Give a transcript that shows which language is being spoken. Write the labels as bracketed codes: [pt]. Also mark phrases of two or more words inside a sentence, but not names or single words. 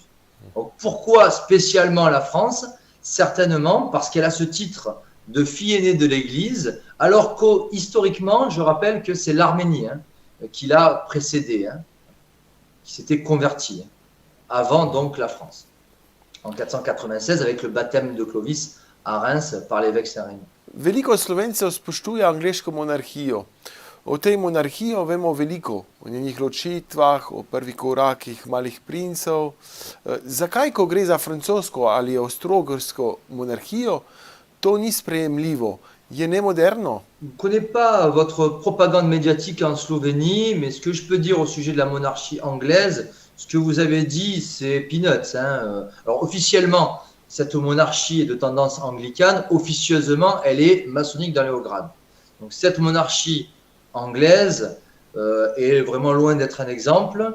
[fr] Donc, pourquoi spécialement la France? Certainement parce qu'elle a ce titre de fille aînée de l'Église, alors qu'historiquement, je rappelle que c'est l'Arménie qui l'a précédée, qui s'était convertie, avant donc la France, en 496 avec le baptême de Clovis à Reims par l'évêque Saint-Rémy. [sl] Veliko Slovencev spoštuje angleško monarhijo. O tej monarhiji vemo veliko, o njenih ločitvah, o prvih korakih malih princev. Zakaj, ko gre za francosko ali avstro-ogrsko monarhijo, to ni sprejemljivo? Je nemoderno? [fr] Je ne connais pas votre propagande médiatique en Slovénie, mais ce que je peux dire au sujet de la monarchie anglaise, ce que vous avez dit, c'est peanuts. Alors officiellement, cette monarchie est de tendance anglicane. Officieusement, elle est maçonnique dans les hauts grades. Donc cette monarchie anglaise est vraiment loin d'être un exemple.